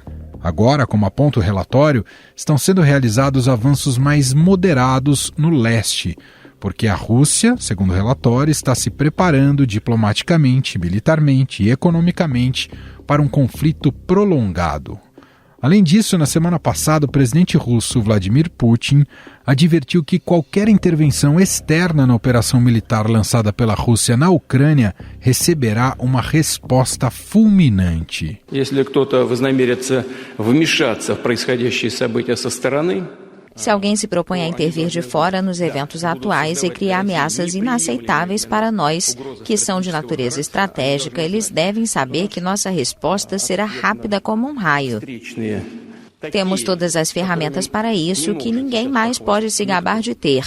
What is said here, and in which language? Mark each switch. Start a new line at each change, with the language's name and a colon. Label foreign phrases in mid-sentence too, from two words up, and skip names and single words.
Portuguese: Agora, como aponta o relatório, estão sendo realizados avanços mais moderados no leste, porque a Rússia, segundo o relatório, está se preparando diplomaticamente, militarmente e economicamente para um conflito prolongado. Além disso, na semana passada, o presidente russo Vladimir Putin advertiu que qualquer intervenção externa na operação militar lançada pela Rússia na Ucrânia receberá uma resposta fulminante.
Russian: Если кто-то вознамерится вмешаться в происходящие события со стороны,
Portuguese: se alguém se propõe a intervir de fora nos eventos atuais e criar ameaças inaceitáveis para nós, que são de natureza estratégica, eles devem saber que nossa resposta será rápida como um raio. Temos todas as ferramentas para isso, que ninguém mais pode se gabar de ter.